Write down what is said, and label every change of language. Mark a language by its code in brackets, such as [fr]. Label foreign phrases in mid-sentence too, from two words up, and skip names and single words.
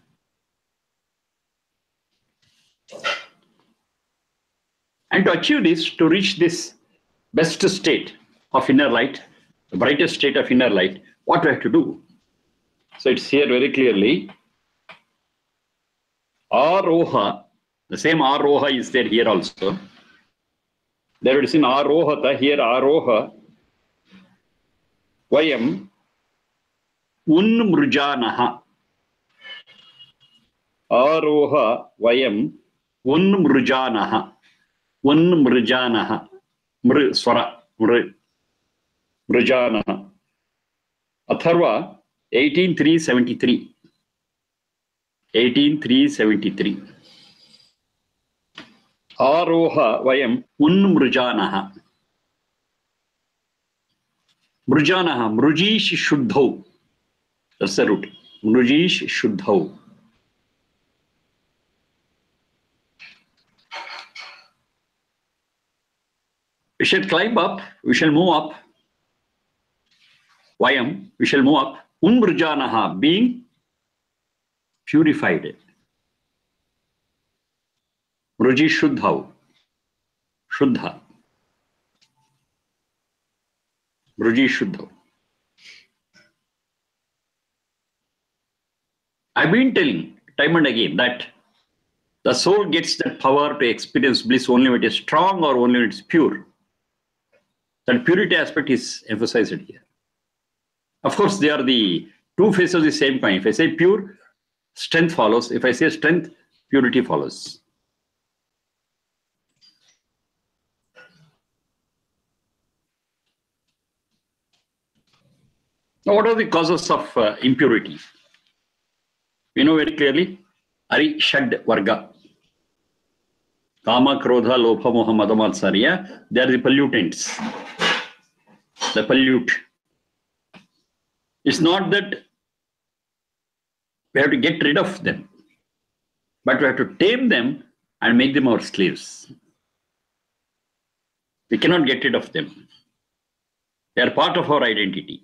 [en] And to achieve this, to reach this best state of inner light, the brightest state of inner light, what we have to do? So it's here very clearly. Aroha, the same Aroha is there here also. There it is in Arohata, here Aroha. [sa] Vayam Unmrujanaha. Aroha Vayam Unmrujanaha. Unmrujanaha. Swara. Mrujanaha. Atharva 18:373. 18373. Aroha vayam unmrujanaha. Mrujanaha, mrujish shuddhau. [en] That's the root. [sa] Mrujish shuddhau. [en] We shall climb up, we shall move up. Vayam, we shall move up. Unmrujanaha, being purified. [sa] Mruji shuddhau. Shuddha. Mruji shuddhau. [en] I've been telling time and again that the soul gets that power to experience bliss only when it is strong or only when it is pure. That purity aspect is emphasized here. Of course, they are the two faces of the same coin. If I say pure, strength follows. If I say strength, purity follows. Now, what are the causes of impurity? We know very clearly, [sa] Ari Shad Varga. Kama, Krodha, Lopha, Moha, Mada, Matsarya, [en] they are the pollutants. The pollute. It's not that we have to get rid of them, but we have to tame them and make them our slaves. We cannot get rid of them. They are part of our identity.